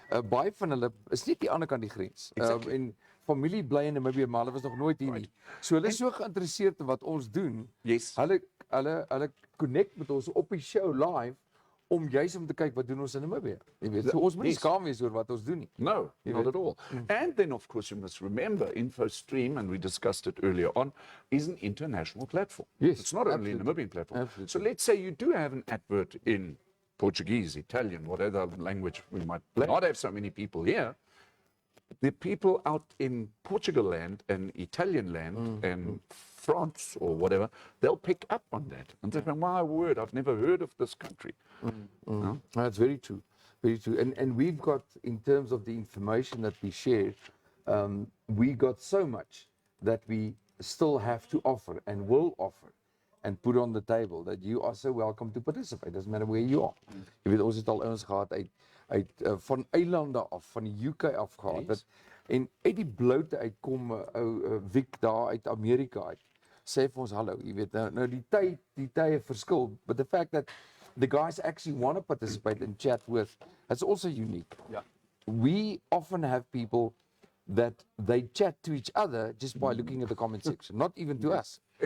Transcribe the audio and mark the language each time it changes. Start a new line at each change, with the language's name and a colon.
Afrikaans: Baie van hulle is nie die ander kant die grens.
English: Exactly.
Afrikaans: En familie bly in Namibië, maar hulle was nog nooit hier nie. So hulle is so geïnteresseerd in wat ons doen.
English: Yes.
Afrikaans: Hulle connect met ons op die show live om juist om te kyk wat doen ons in Namibië. Jy weet, so ons moet nie skaam wees oor wat ons doen nie.
English: No, not at all. And then, of course, you must remember, Infostream, and we discussed it earlier on, is an international platform. Yes, It's not only a absolutely. Namibian platform. Absolutely. So let's say you do have an advert in Portuguese, Italian, whatever language we might not have so many people here. The people out in Portugal land and Italian land and France or whatever, they'll pick up on that. And they'll say, my word, I've never heard of this country. No? That's very true. Very true. And we've got, in terms of the information that we share, we got so much that we still have to offer and will offer and put on the table that you are so welcome to participate. Doesn't matter where you are.
Afrikaans: Jy weet, ons het al ouens gehad uit van eilande af, van die UK af gehad.
English: Yes.
Afrikaans: En uit die bloute uitkom ou Wiek daar uit Amerika uit. Sê vir ons hallo, jy weet, nou die tye verskil,
English: but the fact that the guys actually want to participate and chat with, that's also unique. Yeah. We often have people that they chat to each other just by looking at the comment section, not even to us.